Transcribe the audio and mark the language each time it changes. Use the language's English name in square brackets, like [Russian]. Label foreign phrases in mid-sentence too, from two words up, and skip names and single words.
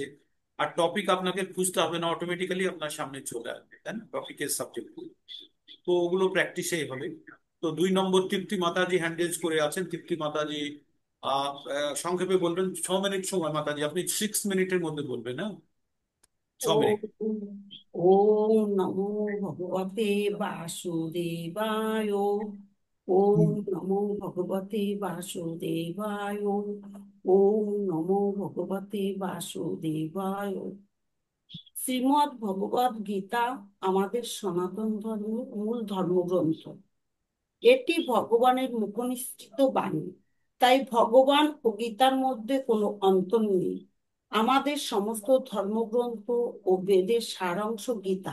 [Bangla] আর টপিক আপনাকে খুঁজতে হবে না, অটোমেটিক্যালি আপনার সামনে চলে আসবে, তাই না, টপিকের সাবজেক্ট। তো ওগুলো প্র্যাকটিসেই হবে। তো 2 নম্বর তৃপ্তি মাতাজি হ্যান্ডেলস করে আছেন। তৃপ্তি মাতাজি সংক্ষেপে বলবেন। 6 মিনিট সময় মাতাজি, আপনি 6 মিনিটের মধ্যে বলবেন, হ্যাঁ, 6 মিনিট। [Sanskrit] ओम ओम नमो भगवते वासुदेवाय। ओम नमो भगवते वासुदेवाय। ओम नमो भगवते वासुदेवाय। [Bangla] শ্রীমদ্ ভগবদ গীতা আমাদের সনাতন ধর্মের মূল ধর্মগ্রন্থ। এটি ভগবানের মুখনিসৃত বাণী। তাই ভগবান ও গীতার মধ্যে কোনো অন্তর নেই। আমাদের সমস্ত ধর্মগ্রন্থ ও বেদের সারাংশ গীতা।